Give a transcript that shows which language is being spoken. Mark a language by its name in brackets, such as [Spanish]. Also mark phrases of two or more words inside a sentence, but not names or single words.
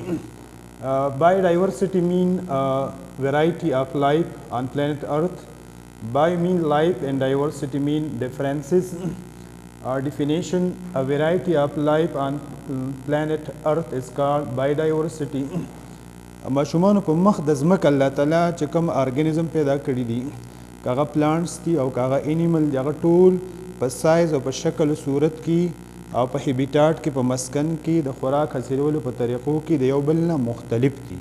[English] Biodiversity mean variety of life on planet Earth. Bio mean life and diversity mean differences. Our definition: a variety of life on planet Earth is called biodiversity. [Pashto] ماشومان په مخ د ځمکه الله تعالی چې کوم ارګانیزم پیدا کړي دي، کاغه پلانټس دي او کاغه انیمل دي، هغه ټول په سایز او په شکل صورت کې او په هیبیټاټ کې په مسکن کې د خوراک حاصلولو په طریقو کې د یو بل نه مختلف دي.